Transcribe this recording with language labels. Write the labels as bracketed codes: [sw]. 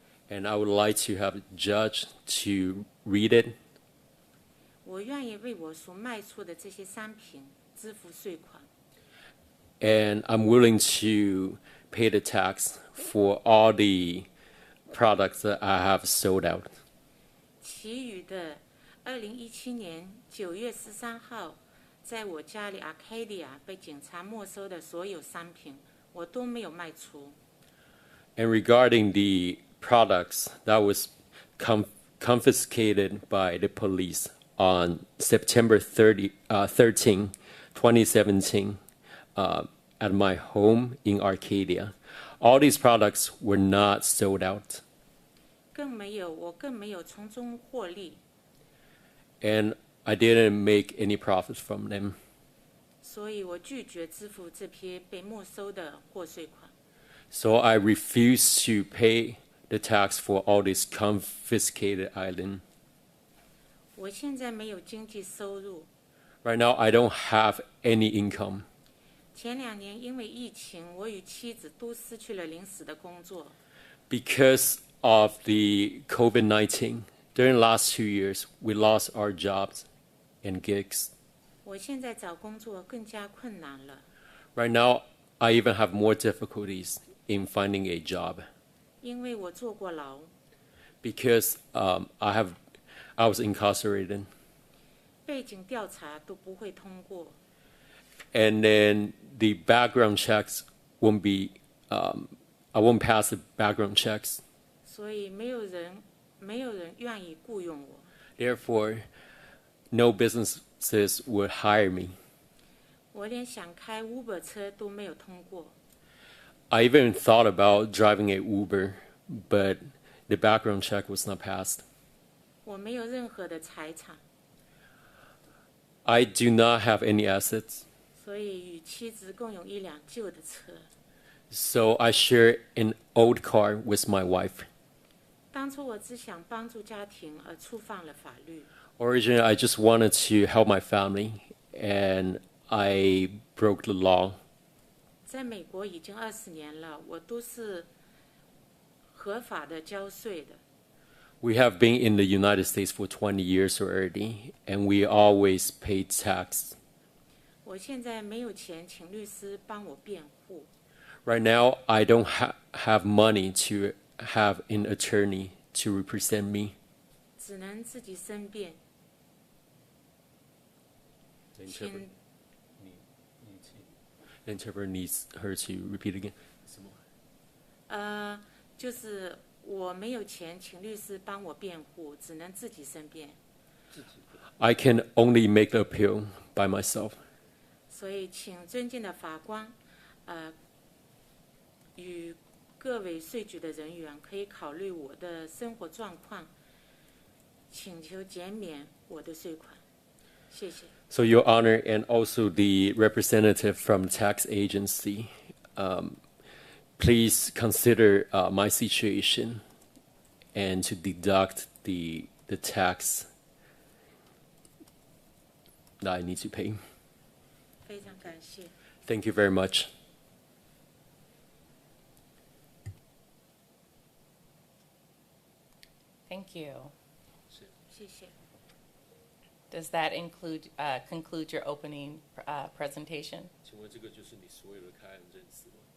[en] and I would like to have a judge to read it, [zh] 我愿意为我所卖出的这些商品支付税款。 [en] and I'm willing to pay the tax for all the products that I have sold out. [zh] 其余的2017年9月13号，在我家里 Arcadia 被警察没收的所有商品，我都没有卖出。 [en] And regarding the products that was confiscated by the police on September 13, 2017, at my home in Arcadia, all these products were not sold out. [zh] 我更没有从中获利， [en] And I didn't make any profits from them. [zh] 所以我拒绝支付这批被没收的货税款。 [en] So I refuse to pay the tax for all these confiscated items. [zh] 我现在没有经济收入， [en] Right now, I don't have any income. [zh] 前2年因为疫情，我与妻子都失去了临时的工作。 [en] Because of the COVID-19, during the last 2 years, we lost our jobs and gigs. [zh] 我现在找工作更加困难了， [en] Right now, I even have more difficulties in finding a job [zh] 因为我坐过牢， [en] because I was incarcerated. [zh] 背景调查都不会通过。 [en] And then the background checks won't be, I won't pass the background checks. [zh] 所以没有人愿意雇佣我。 [en] Therefore, no businesses would hire me. [zh] 我连想开 Uber 车都没有通过。 [en] I even thought about driving a Uber, but the background check was not passed. [zh] 我没有任何的财产， [en] I do not have any assets, [zh] 所以与妻子共有一辆旧的车。 [en] so I share an old car with my wife. [zh] 当初我只想帮助家庭，而触犯了法律。 [en] Originally, I just wanted to help my family, and I broke the law. [zh] 在美国已经20年了，我都是合法的交税的。 [en] We have been in the United States for 20 years already, and we always pay tax. [zh] 我现在没有钱请律师帮我辩护， [en] Right now, I don't have money to have an attorney to represent me. [zh] 只能自己申辩。请 [en] The interpreter needs her to repeat again. [zh] 就是我没有钱请律师帮我辩护，只能自己申辩。 [en] I can only make the appeal by myself. [zh] 所以，请尊敬的法官，与各位税局的人员可以考虑我的生活状况，请求减免我的税款。谢谢。 [en] So, Your Honor, and also the representative from tax agency, please consider my situation and to deduct the tax that I need to pay. [zh] 非常感谢。 [en] Thank you very much. Thank you. [zh] 谢谢。 [en] Does that conclude your opening presentation? [zh] 请问这个就是你所有的开案认识吗？